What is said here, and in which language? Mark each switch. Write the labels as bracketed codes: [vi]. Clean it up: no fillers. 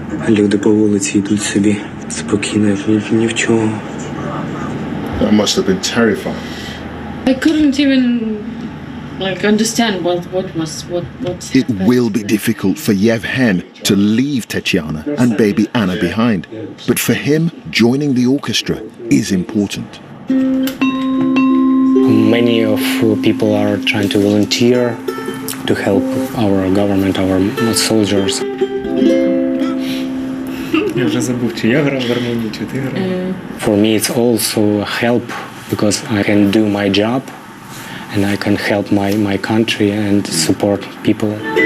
[uk] Люди по вулиці йдуть собі спокійно, як ні в чому. [en] That must have been terrifying. I couldn't even understand what It will be difficult for Yevhen to leave Tatiana and baby Anna behind. But for him, joining the orchestra is important. Many of people are trying to volunteer to help our government, our soldiers. [uk] Я вже забув, чи я грав в гармонії, чи ти грав. [en] For me it's also help because I can do my job and I can help my country and support people.